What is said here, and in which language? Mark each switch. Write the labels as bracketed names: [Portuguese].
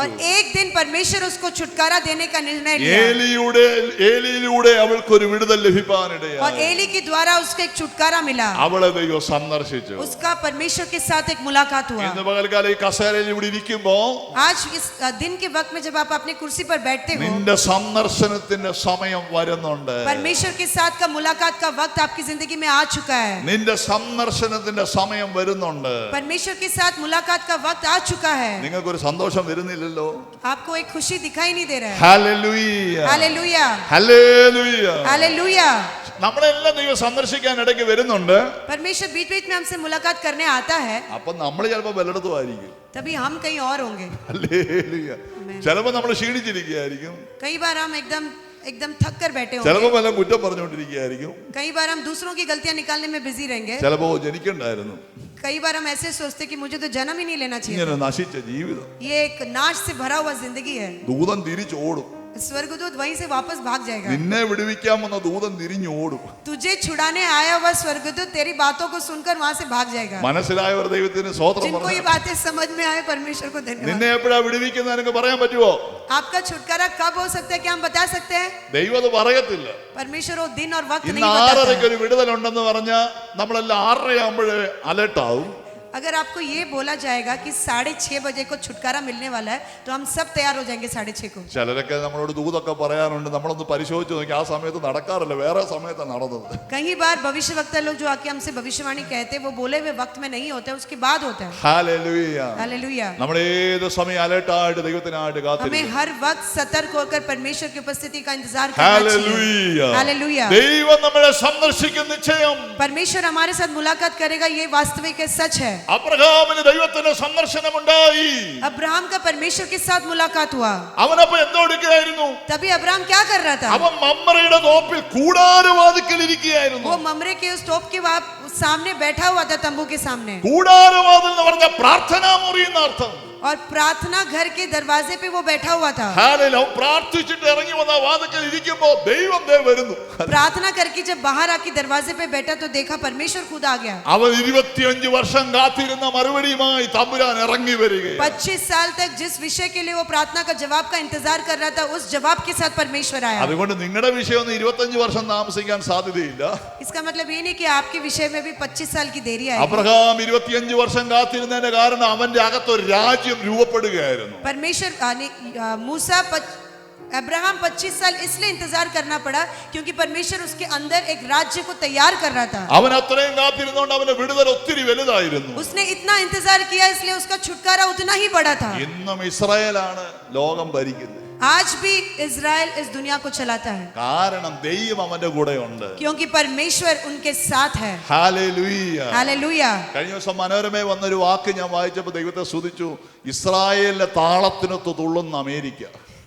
[Hindi] और एक दिन परमेश्वर उसको छुटकारा देने का निर्णय लिया [Malayalam] ഏലിയിലൂടെ അവൾക്കൊരു വിടുതൽ ലഭിക്കാനിടയായി. [Hindi] और एली के द्वारा उसको एक छुटकारा मिला। [Malayalam] അവളെ ദൈവം സന്ദർശിച്ചു. [Hindi] उसका परमेश्वर के साथ एक मुलाकात हुआ। [Malayalam] ഇന്ന് പകൽക്കാലം ഈ കസേരയിൽ ഇവിടെ ഇരിക്കുമ്പോൾ [Hindi] आज इस दिन के वक्त में जब आप अपने कुर्सी पर बैठते हो, [Malayalam] നിന്റെ സന്ദർശനത്തിന്റെ സമയം വരുന്നുണ്ട്. [Hindi] परमेश्वर के साथ का मुलाकात का वक्त आपकी जिंदगी में आ चुका है। [Malayalam] നിന്റെ സന്ദർശനത്തിന്റെ സമയം വരുന്നുണ്ട്. [Hindi] परमेश्वर के साथ मुलाकात का वक्त आ चुका है। [Malayalam] നിങ്ങൾക്കൊരു സന്തോഷം വരുന്നില്ലല്ലോ? [Hindi] आपको एक खुशी दिखाई नहीं दे रहा है। [Malayalam] Hallelujah, [Hindi] hallelujah, [Malayalam] hallelujah. [Hindi] हालेलुया। [Malayalam] നമ്മളെല്ലാം ദൈവം സന്ദർശിക്കാൻ ഇടയ്ക്ക് വരുന്നുണ്ട്. [Hindi] परमेश्वर बीच बीच में हमसे मुलाकात करने आता है, [Malayalam] അപ്പൊ നമ്മൾ ചിലപ്പോ വല്ലയിടത്തും ആയിരിക്കും. [Hindi] तभी हम कहीं और होंगे। [Malayalam] ഹല്ലേലൂയ. ചിലപ്പോ നമ്മൾ ക്ഷീണിച്ചിരിക്കുകയായിരിക്കും. [Hindi] कई बार हम एकदम एकदम थक कर बैठे [Malayalam] ചിലപ്പോ [Hindi] होंगे। [Malayalam] വല്ല കുറ്റം പറഞ്ഞുകൊണ്ടിരിക്കുകയായിരിക്കും. [Hindi] कई बार हम दूसरों की गलतियां निकालने में बिजी रहेंगे। [Malayalam] ചിലപ്പോ ജനിക്കണ്ടായിരുന്നു, [Hindi] कई बार हम ऐसे सोचते कि मुझे तो जन्म ही नहीं लेना चाहिए। [Malayalam] ഇങ്ങനെ നശിച്ച ജീവിതം. [Hindi] ये एक नाश से भरा हुआ जिंदगी है। [Malayalam] ദൂതൻ തിരിച്ചോടും. [Hindi] स्वर्गदूत वहीं से वापस भाग जाएगा। [Malayalam] നിന്നെ വിടുവിക്കാൻ വന്ന ദൂതൻ തിരിഞ്ഞോടും. [Hindi] तुझे छुड़ाने आया हुआ स्वर्गदूत तेरी बातों को सुनकर वहां से भाग जाएगा। [Malayalam] മനസ്സിലായവർ ദൈവത്തിന് സ്തോത്രം [Hindi] जिनको ये [Malayalam] പറഞ്ഞു. [Hindi] बातें समझ में आए परमेश्वर को धन्यवाद। [Malayalam] നിന്നെ എപ്പോഴാ വിടുവിക്കുന്നത് എനിക്ക് പറയാൻ പറ്റുമോ? [Hindi] आपका छुटकारा कब हो सकता है, क्या हम बता सकते हैं? [Malayalam] ദൈവം അത് പറയത്തില്ല. [Hindi] परमेश्वर वो दिन और वक्त [Malayalam] ഇന്ന് [Hindi] नहीं बताता 6:30 है। [Malayalam] ഒരു വിടുതലുണ്ടെന്ന് പറഞ്ഞാൽ നമ്മളെല്ലാം 6:30 ആകുമ്പോഴേ അലർട്ടാവും. [Hindi] अगर आपको ये बोला जाएगा कि 6:30 बजे को छुटकारा मिलने वाला है, तो हम सब तैयार हो जाएंगे 6:30 को। [Malayalam] ചിലരൊക്കെ നമ്മളോട് ദൂതൊക്കെ പറയാറുണ്ട്. നമ്മളൊന്ന് പരിശോധിച്ച് നോക്കി, ആ സമയത്ത് നടക്കാറില്ല, വേറെ സമയത്താണ് നടന്നത്. [Hindi] कई बार भविष्यवक्ता लोग जो आके हमसे भविष्यवाणी कहते हैं, वो बोले हुए वक्त में नहीं होता है, उसके बाद होता है। [Malayalam] ഹല്ലേലൂയ. [Hindi] हालेलुया। [Malayalam] നമ്മൾ ഏത് സമയം അലർട്ടായിട്ട് ദൈവത്തിനായിട്ട് [Hindi] हमें [Malayalam] കാത്തിരിക്കും. [Hindi] हर वक्त सतर्क होकर परमेश्वर की उपस्थिति का इंतजार करना [Malayalam] ഹല്ലേലൂയ. [Hindi] चाहिए। हालेलुया। [Malayalam] ദൈവം നമ്മളെ സന്ദർശിക്കും നിശ്ചയം. [Hindi] परमेश्वर हमारे साथ मुलाकात करेगा, ये वास्तविक है, सच है। [Malayalam] അബ്രഹാമിന് ദൈവത്തിന്റെ സന്ദർശനമുണ്ടായി. [Hindi] अब्राहम का परमेश्वर के साथ मुलाकात हुआ। [Malayalam] അവനപ്പോ എന്തോ എടുക്കുകയായിരുന്നു? [Hindi] तभी अब्राहम क्या कर रहा था? [Malayalam] അവൻ മമ്രയുടെ തോപ്പിൽ കൂടാരവാതിക്കൽ ഇരിക്കുകയായിരുന്നു. [Hindi] वो ममरे के उस तोप के सामने बैठा हुआ था, तंबू के सामने। [Malayalam] കൂടാരവാതിൽ എന്ന് പറഞ്ഞ പ്രാർത്ഥനാ മുറി എന്നർത്ഥം. [Hindi] और प्रार्थना घर के दरवाजे पे वो बैठा हुआ था। [Malayalam] ഹല്ലേലൂയ. പ്രാർത്ഥിച്ചിട്ട് ഇറങ്ങി വന്ന വാതിക്കൽ ഇരിക്കുമ്പോൾ ദൈവം ദേ വരുന്നു. [Hindi] प्रार्थना करके जब बाहर आके दरवाजे पे बैठा तो देखा परमेश्वर खुद आ गया। [Malayalam] അവൻ 25 വർഷം കാത്തിരുന്ന മറുപടിയുമായി തമ്പുരാൻ ഇറങ്ങി വരികയാണ്. [Hindi] 25 साल तक जिस विषय के लिए वो प्रार्थना का जवाब का इंतजार कर रहा था, उस जवाब के साथ परमेश्वर आया। [Malayalam] അതുകൊണ്ട് നിങ്ങളുടെ വിഷയമൊന്നും 25 വർഷം താമസിക്കാൻ സാധ്യതയില്ല. [Hindi] इसका मतलब ये नहीं कि आपके विषय में भी 25 साल की देरी आएगी। [Malayalam] അബ്രഹാം 25 വർഷം കാത്തിരുന്നതിന്റെ കാരണം അവന്റെ അകത്തൊരു രാജ്യം രൂപപ്പെടുകയായിരുന്നു. [Hindi] परमेश्वर मूसा अब्राहम 25 साल इसलिए इंतजार करना पड़ा क्योंकि परमेश्वर उसके अंदर एक राज्य को तैयार कर रहा था। [Malayalam] അവൻ അത്രയും കാത്തിരുന്നോണ്ട് അവന്റെ വിടുതൽ ഒത്തിരി വലുതായിരുന്നു. [Hindi] उसने इतना इंतजार किया, इसलिए उसका छुटकारा उतना ही बड़ा था। [Malayalam] ഇന്നും ഇസ്രായേലാണ് ലോകം ഭരിക്കുന്നത്. [Hindi] आज भी इजराइल इस दुनिया को चलाता है [Malayalam] കാരണം ദൈവം അവന്റെ കൂടെയുണ്ട്. [Hindi] क्योंकि परमेश्वर उनके साथ है। [Malayalam] ഹല്ലേലൂയ. [Hindi] हालेलुया। [Malayalam] കഴിഞ്ഞ ദിവസം മനോരമയിൽ വന്നൊരു വാക്ക് ഞാൻ വായിച്ചപ്പോൾ ദൈവത്തെ സ്തുതിച്ചു. ഇസ്രായേലിന്റെ താളത്തിനൊത്ത് തുള്ളുന്ന അമേരിക്ക.